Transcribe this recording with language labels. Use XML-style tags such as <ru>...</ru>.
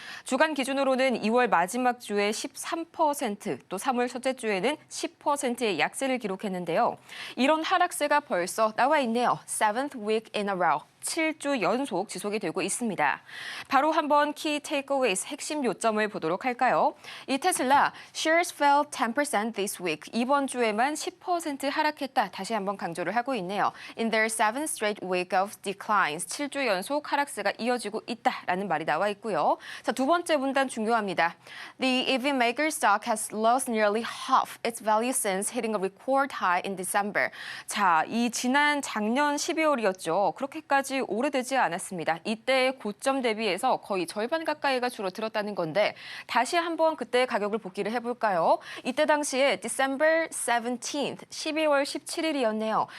<ko>주간 기준으로는 2월 마지막 주에 13%, 또 3월 첫째 주에는 10%의 약세를 기록했는데요. 이런 하락세가 벌써 나와 있네요.</ko> <en>7th week in a row.</en> <ko>7주 연속 지속이 되고 있습니다. 바로 한번 키 테이크어웨이스 핵심 요점을 보도록 할까요? 이 테슬라</ko> <en>shares fell 10% this week.</en> <ko>이번 주에만 10% 하락했다. 다시 한번 강조를 하고 있네요.</ko> <en>In their 7th straight week of declines.</en> <ko>7주 연속 하락세가 이어지고 있다라는 말이 나와 있고요. 자, 두 번째 문단 중요합니다.</ko> <en>The EV maker stock has lost nearly half its value since hitting a record high in December.</en> <ko>자, 이 지난 작년 12월이었죠. 그렇게까지 오래되지 않았습니다. 이때의 고점 대비해서 거의 절반 가까이가 줄어들었다는 건데 다시 한번 그때 가격을 복기를 해볼까요? 이때 당시에 December 17th, 12월 17일이었네요.</ko>